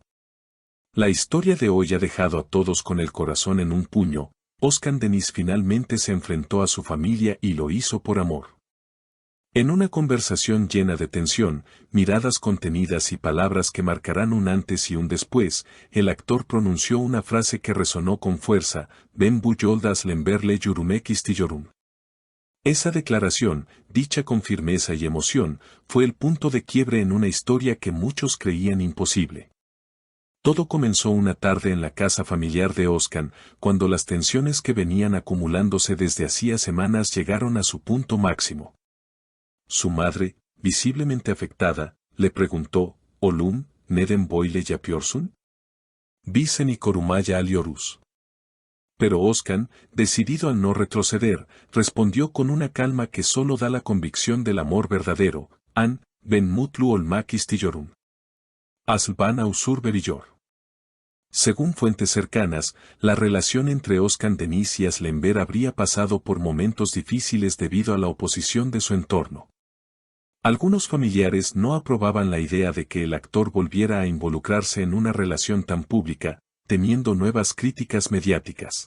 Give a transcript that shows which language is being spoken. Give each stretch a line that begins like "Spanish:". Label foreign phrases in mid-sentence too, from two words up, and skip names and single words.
Spanish: La historia de hoy ha dejado a todos con el corazón en un puño. Özkan Deniz finalmente se enfrentó a su familia y lo hizo por amor. En una conversación llena de tensión, miradas contenidas y palabras que marcarán un antes y un después, el actor pronunció una frase que resonó con fuerza:
Turkish: "Ben bu yolda aslemberle yürümek istiyorum".
Spanish: Esa declaración, dicha con firmeza y emoción, fue el punto de quiebre en una historia que muchos creían imposible. Todo comenzó una tarde en la casa familiar de Özkan, cuando las tensiones que venían acumulándose desde hacía semanas llegaron a su punto máximo. Su madre, visiblemente afectada, le preguntó:
Turkish: "Oğlum, neden böyle yapıyorsun? Biz seni korumaya alıyoruz".
Spanish: Pero Özkan, decidido a no retroceder, respondió con una calma que solo da la convicción del amor verdadero:
Turkish: "An, ben mutlu olmak istiyorum. Asıl bana huzur veriyor".
Spanish: Según fuentes cercanas, la relación entre Özkan Deniz y Aslember habría pasado por momentos difíciles debido a la oposición de su entorno. Algunos familiares no aprobaban la idea de que el actor volviera a involucrarse en una relación tan pública, temiendo nuevas críticas mediáticas.